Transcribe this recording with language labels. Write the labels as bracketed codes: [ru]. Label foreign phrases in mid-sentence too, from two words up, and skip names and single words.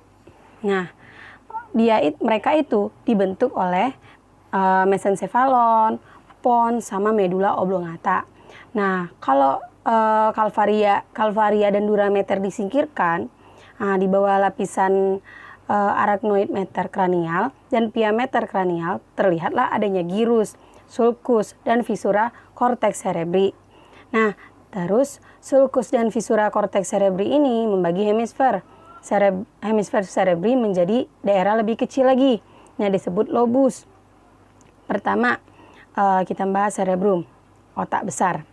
[id] Nah, mereka itu dibentuk oleh mesencephalon, pons, sama [la] medula oblongata. [id] Nah, kalau calvaria dan [la] dura mater [id] disingkirkan, di bawah lapisan [la] arachnoid mater [id] kranial dan [la] pia mater [id] kranial terlihatlah adanya gyrus, sulcus, dan [la] visura cortex cerebri. [id] Nah, terus sulcus dan [la] visura cortex cerebri [id] ini membagi hemisfer cerebri menjadi daerah lebih kecil lagi. Nah, disebut lobus. Pertama, kita bahas cerebrum, otak besar.